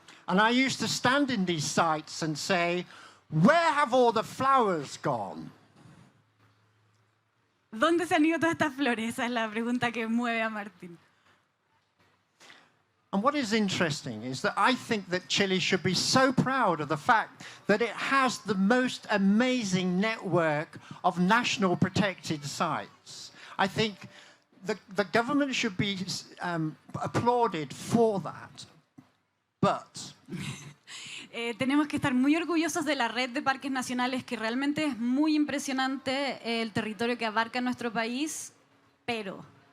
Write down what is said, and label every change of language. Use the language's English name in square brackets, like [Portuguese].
[English] And I used to stand in these sites and say, where have all the flowers gone? [Spanish] ¿Dónde se han ido todas estas flores? Esa es la pregunta que mueve a Martín. [English] And what is interesting is that I think that Chile should be so proud of the fact that it has the most amazing network of national protected sites. I think the government should be applauded for that. But [Spanish] tenemos que estar muy orgullosos de la red de parques nacionales, que realmente es muy impresionante el territorio que abarca nuestro país, pero